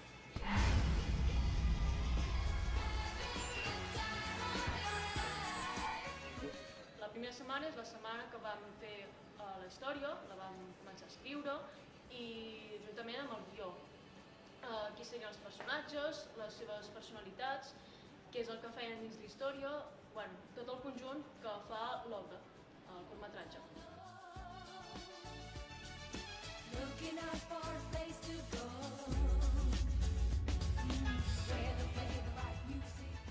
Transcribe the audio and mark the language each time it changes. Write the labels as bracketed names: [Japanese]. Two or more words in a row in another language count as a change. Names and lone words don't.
[Catalan] La primera setmana és la setmana que vam fer la història, la vam començar a escriure i juntament amb el guió. Qui serien els personatges, les seves personalitats, què és el que feien dins la història, tot el conjunt que fa l'obra, el curtmetratge. [English] Looking out for a place to go, where they play the right music.